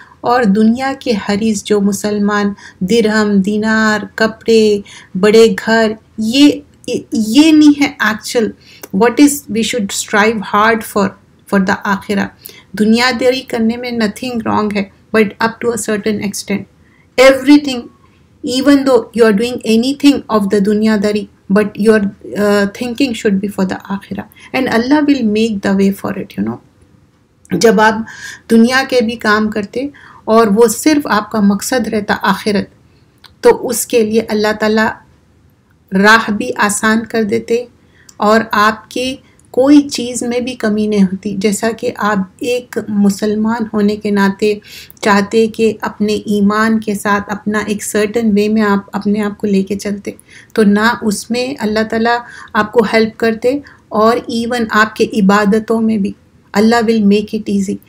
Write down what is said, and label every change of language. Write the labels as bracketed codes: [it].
[ur] اور دنیا کے حریص جو مسلمان درہم، دینار، کپڑے، بڑے گھر، یہ نہیں ہے [en] Actual what is we should strive hard for the آخرہ. [ur] دنیا داری کرنے میں [en] Nothing wrong ہے، but up to a certain extent. Everything, even though you are doing anything of the دنیا داری، but your thinking should be for the آخرہ، and Allah will make the way for it. [ur] جب آپ دنیا کے بھی کام کرتے اور وہ صرف آپ کا مقصد رہتا آخرت، تو اس کے لیے اللہ تعالیٰ راہ بھی آسان کر دیتے اور آپ کے کوئی چیز میں بھی کمی نہیں ہوتی. جیسا کہ آپ ایک مسلمان ہونے کے ناطے چاہتے کہ اپنے ایمان کے ساتھ اپنا ایک سرٹن وے میں آپ اپنے آپ کو لے کے چلتے، تو نہ اس میں اللہ تعالیٰ آپ کو ہیلپ کرتے، اور ایون آپ کے عبادتوں میں بھی [en] Allah will make it easy.